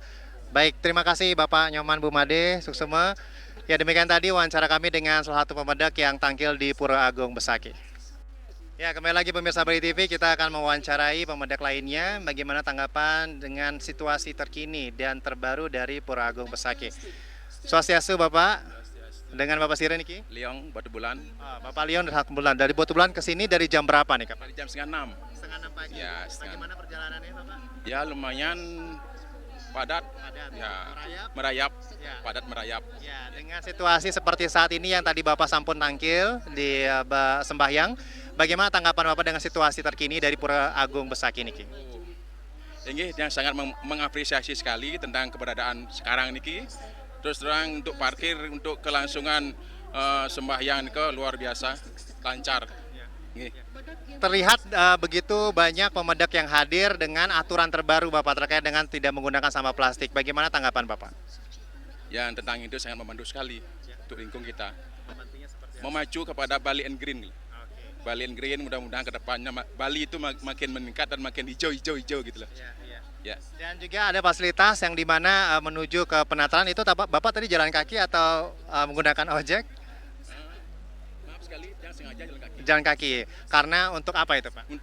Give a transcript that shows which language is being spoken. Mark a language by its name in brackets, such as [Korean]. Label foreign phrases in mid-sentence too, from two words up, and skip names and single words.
[Indonesian] Baik, terima kasih Bapak Nyoman Bumade Suksema. Ya, demikian tadi wawancara kami dengan salah satu pemedak yang tampil di Pura Agung Besakih. Ya, kembali lagi pemirsa Bali TV, kita akan mewawancarai pemedak lainnya bagaimana tanggapan dengan situasi terkini dan terbaru dari Pura Agung Besakih. Swastiastu Bapak, dengan Bapak Siren Niki? Liong Batu Bulan Bapak Leon dari Batu Bulan. Dari Batu Bulan ke sini dari jam berapa nih Kak? dari jam setengah 6. Setengah 6 pagi. Ya, setengah. Bagaimana perjalanannya Bapak? Ya lumayan padat, Padat. ya Merayap. merayap, Ya. padat merayap. Ya, dengan situasi seperti saat ini yang tadi Bapak sampun tangkil di sembahyang, bagaimana tanggapan Bapak dengan situasi terkini dari Pura Agung Besakih niki? Ini yang sangat mengapresiasi sekali tentang keberadaan sekarang niki. Terus terang untuk parkir, untuk kelangsungan sembahyang ke luar biasa, lancar. Nggih. Terlihat begitu banyak pemedak yang hadir dengan aturan terbaru Bapak terkait dengan tidak menggunakan sampah plastik. Bagaimana tanggapan Bapak? Yang tentang itu sangat membantu sekali untuk lingkung kita. Memacu kepada Bali and Green. Bali and Green mudah-mudahan ke depannya Bali itu makin meningkat dan makin hijau gitu loh. Ya. Dan juga ada fasilitas yang dimana menuju ke penataan itu Bapak tadi jalan kaki atau menggunakan ojek? Maaf sekali, jangan sengaja jalan kaki. Jalan kaki. Karena untuk apa itu Pak?